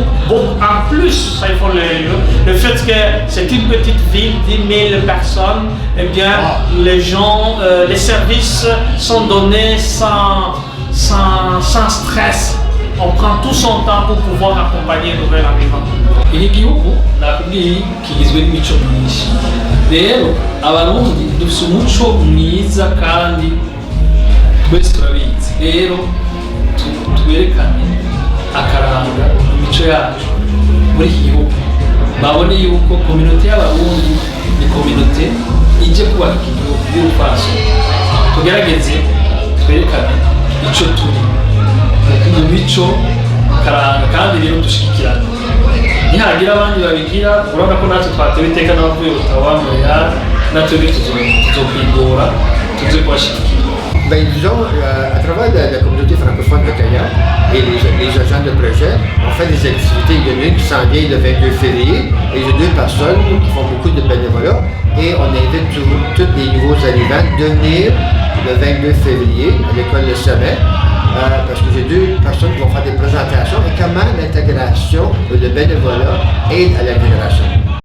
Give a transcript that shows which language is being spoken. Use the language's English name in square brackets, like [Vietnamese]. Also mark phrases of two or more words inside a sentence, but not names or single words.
[French] En plus, ça il faut le fait que c'est une petite ville, 10 000 personnes, eh bien, les gens, les services sont donnés sans stress. On prend tout son temps pour pouvoir accompagner les nouvel arrivants. [Rundi] Iki gihugu nakubwiye kigizwe n'imico myinshi. Rero abarundi dufite umuco mwiza kandi twese turabizi. Rero twerekane akaranga imico yacu muri iki gihugu babone yuko kominote y'abarundi ni kominote ije kubaka iki gihugu y'urupaso tugerageze twerekane ico turi mu mico karanga kandi rero dushikirana nihagira abandi babigira urabona ko natwe twatewe iteka n'abavuye Ottawa natwe tuzokwigora tuze kubashikira. [French] Ben, disons, à travers la communauté francophone de Kaya et les agents de projet, on fait des activités. Il y en a une qui s'en vient le 22 février et il y a 2 personnes qui font beaucoup de bénévolat et on invite tous les nouveaux arrivants de venir le 22 février à l'école Le Sommet parce que j'ai 2 personnes qui vont faire des présentations et comment l'intégration, le bénévolat aide à l'intégration.